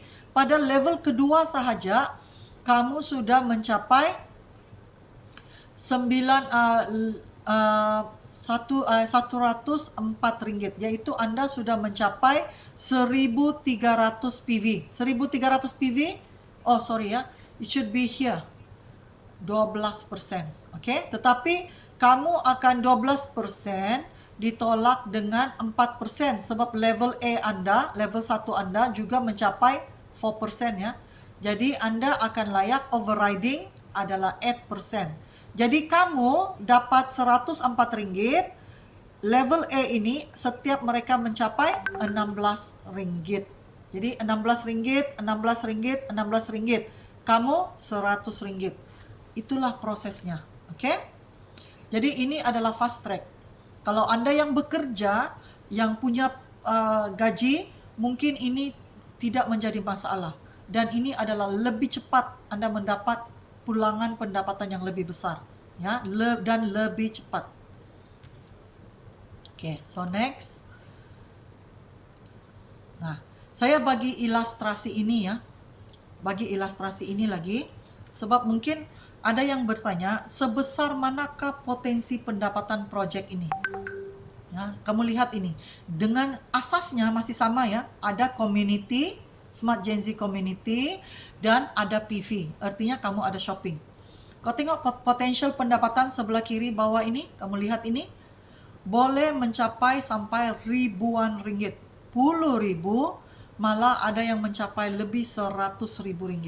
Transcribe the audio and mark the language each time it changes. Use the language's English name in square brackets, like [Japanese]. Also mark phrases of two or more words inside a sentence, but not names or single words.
[Malay] Pada level kedua sahaja kamu sudah mencapai 104 ringgit, yaitu Anda sudah mencapai 1300 PV. 1300 PV, [English] oh sorry [Malay] ya, [English] it should be here, 12%. [Malay] Oke, tetapi kamu akan 12% ditolak dengan 4% sebab level A Anda, level 1 Anda juga mencapai 4% ya. Jadi Anda akan layak overriding adalah 8%. Jadi kamu dapat 104 ringgit. Level A ini setiap mereka mencapai 16 ringgit. Jadi 16 ringgit, 16 ringgit, 16 ringgit. Kamu 100 ringgit. Itulah prosesnya. Oke? Jadi ini adalah fast track. Kalau Anda yang bekerja, yang punya gaji, mungkin ini tidak menjadi masalah. Dan ini adalah lebih cepat Anda mendapat pulangan pendapatan yang lebih besar. Ya, dan lebih cepat. Oke, [English] so next. [Malay] Nah, saya bagi ilustrasi ini ya. Bagi ilustrasi ini lagi. Sebab mungkin ada yang bertanya, sebesar manakah potensi pendapatan project ini? Ya, kamu lihat ini. Dengan asasnya masih sama ya. Ada community, Smart Gen Z Community, dan ada PV. Artinya kamu ada shopping. Kau tengok potential pendapatan sebelah kiri bawah ini. Kamu lihat ini. Boleh mencapai sampai ribuan ringgit. Puluh ribu, malah ada yang mencapai lebih 100.000 ringgit.